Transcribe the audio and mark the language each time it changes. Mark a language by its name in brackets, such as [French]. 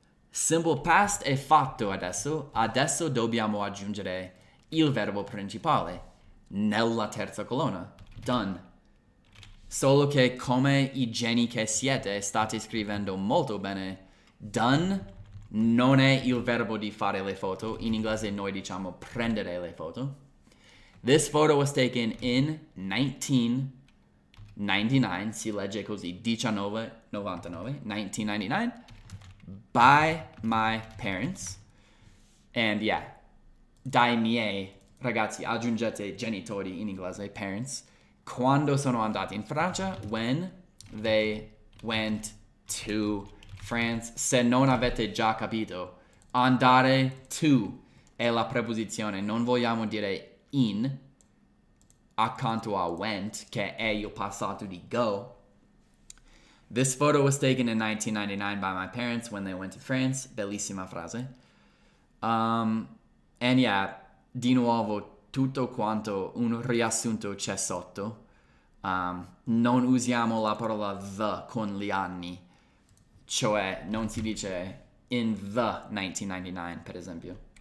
[Italian] Simple past è fatto adesso dobbiamo aggiungere il verbo principale nella terza colonna, done. Solo che come i geni che siete state scrivendo molto bene, done non è il verbo di fare le foto, in inglese noi diciamo prendere le foto. [English] This photo was taken in 1999, [Italian] si legge così, [English] 1999, by my parents. And yeah, [Italian] dai miei ragazzi, aggiungete genitori in inglese, parents. Quando sono andati in Francia, [English] when they went to France. [Italian] Se non avete già capito, andare to è la preposizione, non vogliamo dire in accanto a went, che è il passato di go. [English] This photo was taken in 1999 by my parents when they went to France. [Italian] Bellissima frase. And yeah, di nuovo, tutto quanto un riassunto c'è sotto. Non usiamo la parola the con gli anni. Cioè, non si dice in the 1999, per esempio.